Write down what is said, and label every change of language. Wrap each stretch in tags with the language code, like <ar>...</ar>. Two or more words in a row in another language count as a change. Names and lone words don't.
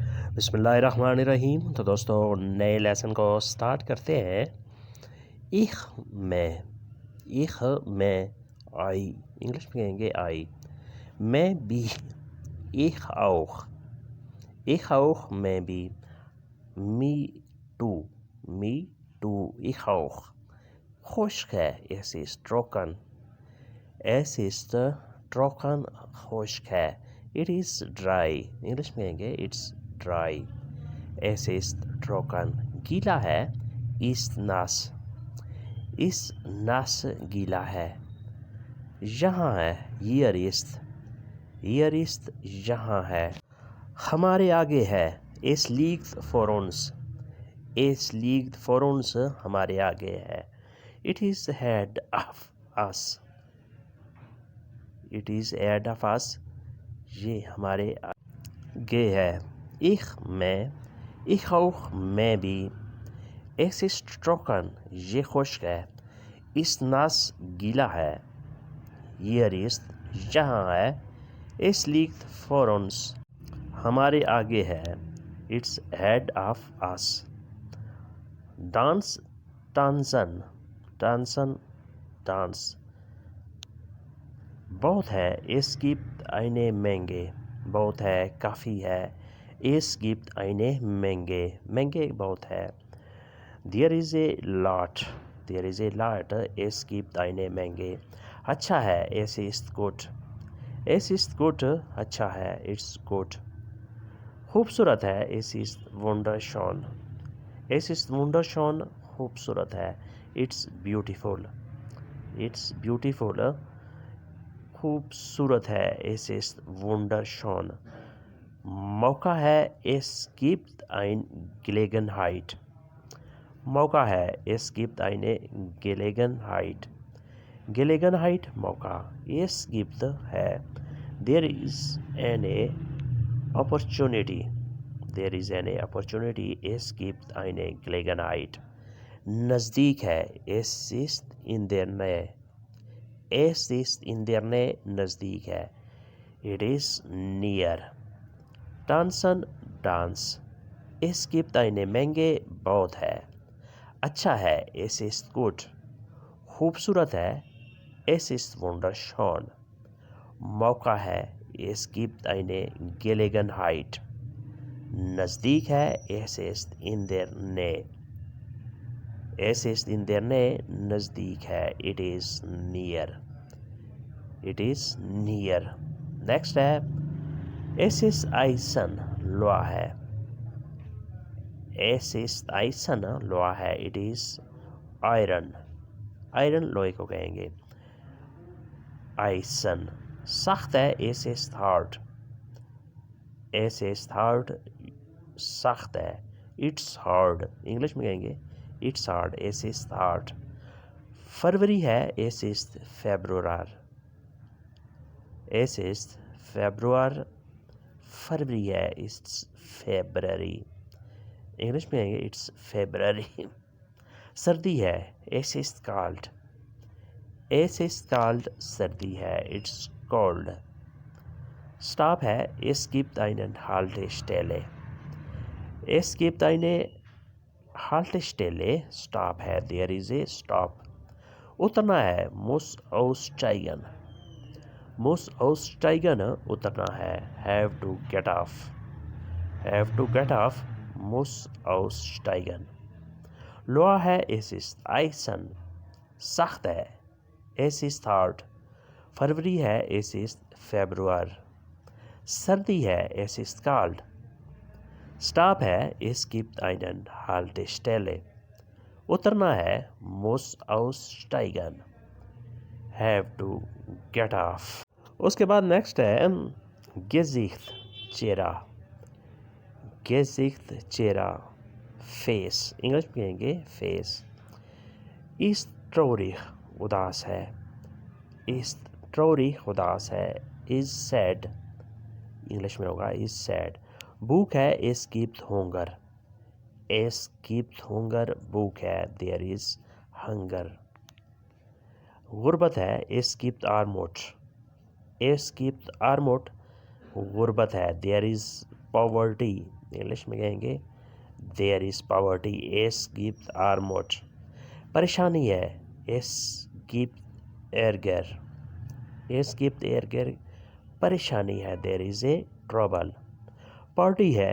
<hi>बिस्मिल्लाहिर्रहमानिर्रहीम। तो दोस्तों नए लेसन को स्टार्ट करते हैं। इख मैं आई, इंग्लिश में कहेंगे आई। मैं भी</hi> <de>ich auch</de> <hi>मैं भी।</hi> <en>me too</en> <de>ich auch।</de> <hi>खुश्क है,</hi> <de>es ist trocken</de> <hi>खुश्क है।</hi> <en>It is dry,</en> <hi>इंग्लिश में कहेंगे</hi> <en>it's dry।</en> <de>Es ist trocken</de> <hi>गीला है,</hi> <de>ist nass</de> <hi>गीला है। यहाँ है,</hi> <de>hier ist</de> <hi>यहाँ है। हमारे आगे है,</hi> <de>es liegt vor uns</de> <hi>हमारे आगे है।</hi> <en>It is ahead of us</en> <hi>ये हमारे आगे है।</hi> <de>ich auch</de> <hi>मैं भी।</hi> <de>Es ist trocken</de> <hi>ये खुश्क है।</hi> <de>ist nass</de> <hi>गीला है।</hi> <de>hier ist</de> <hi>यहाँ है।</hi> <de>es liegt vor uns</de> <hi>हमारे आगे है।</hi> <en>it's ahead of us।</en> <hi>डांस बहुत है,</hi> <de>es gibt eine Menge</de> <hi>बहुत है, काफ़ी है।</hi> <de>es gibt eine Menge</de> <hi>बहुत है।</hi> <en>there is a lot</en> <de>es gibt eine Menge</de> <hi>अच्छा है,</hi> <de>es ist gut</de> <hi>अच्छा है,</hi> <en>it's good।</en> <hi>खूबसूरत है,</hi> <de>es ist wunderschön</de> <hi>खूबसूरत है,</hi> <en>it's beautiful</en> <hi>खूबसूरत है,</hi> <de>es ist wunderschön।</de> <hi>मौका है,</hi> <de>es gibt eine Gelegenheit</de> <hi>मौका है,</hi> <de>es gibt eine Gelegenheit मौका। es gibt है,</de> <en>there is an opportunity</en> <de>es gibt eine Gelegenheit।</de> <hi>नज़दीक है,</hi> <de>es ist in der Nähe</de> <hi>नज़दीक है,</hi> <en>it is near।</en> <de>डांस es gibt eine Menge</de> <hi>बहुत है। अच्छा है,</hi> <de>es ist gut</de> <hi>खूबसूरत है,</hi> <de>es ist wunderschön।</de> <hi>मौका है,</hi> <de>es gibt eine Gelegenheit</de> <hi>नज़दीक है,</hi> <de>es ist in der Nähe</de> <hi>नज़दीक है,</hi> <en>it is near।</en> <hi>नेक्स्ट है,</hi> <de>es ist Eisen</de> <hi>लोहा है लोहा है,</hi> <en>it is iron</en> <hi>लोहे को कहेंगे</hi> <en>Eisen।</en> <hi>सख्त है,</hi> <de>es ist hard</de> <hi>सख्त है,</hi> <en>it's hard</en> <hi>इंग्लिश में कहेंगे</hi> <en>it's hard</en> <de>es ist hard।</de> <hi>फरवरी है,</hi> <de>es ist Februar</de> <hi>फरवरी है,</hi> <en>it's February</en> <hi>इंग्लिश में कहेंगे</hi> <en>it's February।</en> <hi>सर्दी है,</hi> <de>es ist kalt</de> <hi>सर्दी है,</hi> <en>it's cold।</en> <hi>स्टॉप है,</hi> <de>es gibt einen Haltestelle</de> <hi>स्टॉप है,</hi> <en>there is a stop।</en> <hi>उतरना है,</hi> <de>muss aussteigen</de> <hi>उतरना है,</hi> <en>have to get off</en> <de>muss aussteigen।</de> <hi>लोहा है,</hi> <de>es ist Eisen</de> <hi>सख्त है,</hi> <de>es ist hard।</de> <hi>फरवरी है,</hi> <de>es ist Februar</de> <hi>सर्दी है,</hi> <de>es ist kalt।</de> <hi>स्टॉप है,</hi> <de>es gibt einen Haltestelle</de> <hi>उतरना है,</hi> <de>muss aussteigen</de> <en>have to get off।</en> <hi>उसके बाद नेक्स्ट है Gesicht चेहरा फेस इंग्लिश में कहेंगे फेस।</hi> <de>ist traurig</de> <hi>उदास है</hi> <en>is sad</en> <hi>इंग्लिश में होगा</hi> <en>is sad।</en> <hi>भूख है,</hi> <de>es gibt Hunger</de> <hi>भूख है,</hi> <en>there is hunger।</en> <hi>गुर्बत है,</hi> <de>es gibt Armut</de> <hi>गुर्बत है,</hi> <en>there is पॉवर्टी,</en> <hi>इंग्लिश में कहेंगे</hi> <en>there is poverty.</en> <de>es gibt Armut,</de> <hi>परेशानी है।</hi> <de>es gibt Ärger, es gibt Ärger,</de> <hi>परेशानी है।</hi> <en>there is a trouble.</en> <hi>पार्टी है।</hi>